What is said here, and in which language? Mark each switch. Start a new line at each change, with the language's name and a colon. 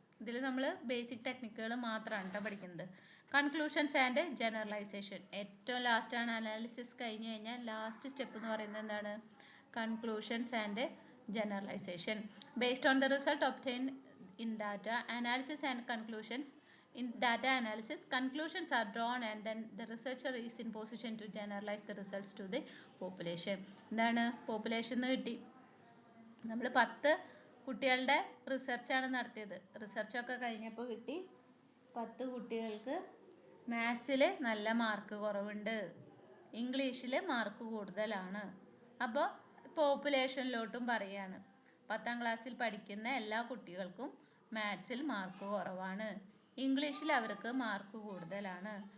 Malayalam: ഇതിൽ നമ്മൾ ബേസിക് ടെക്നിക്കുകൾ മാത്രമാണ് കേട്ടോ പഠിക്കുന്നത്. കൺക്ലൂഷൻസ് ആൻഡ് ജനറലൈസേഷൻ, ഏറ്റവും ലാസ്റ്റാണ്. അനാലിസിസ് കഴിഞ്ഞ് കഴിഞ്ഞാൽ ലാസ്റ്റ് സ്റ്റെപ്പ് എന്ന് പറയുന്നത് എന്താണ്? Conclusions and generalisation.
English: Based on the result obtained in data analysis and conclusions. In data analysis, conclusions are drawn and then the researcher is in position to generalize the results to the population.
Malayalam: എന്താണ്? Population കിട്ടി. നമ്മൾ 10 കുട്ടികളുടെ റിസർച്ചാണ് നടത്തിയത്. റിസർച്ചൊക്കെ കഴിഞ്ഞപ്പോൾ കിട്ടി 10 കുട്ടികൾക്ക് മാത്സിൽ നല്ല mark കുറവുണ്ട്, ഇംഗ്ലീഷിൽ മാർക്ക് കൂടുതലാണ്. അപ്പോൾ പോപ്പുലേഷനിലോട്ടും പറയുകയാണ്, 10ാം ക്ലാസ്സിൽ പഠിക്കുന്ന എല്ലാ കുട്ടികൾക്കും മാത്സിൽ മാർക്ക് കുറവാണ്, ഇംഗ്ലീഷിൽ അവർക്ക് മാർക്ക് കൂടുതലാണ്.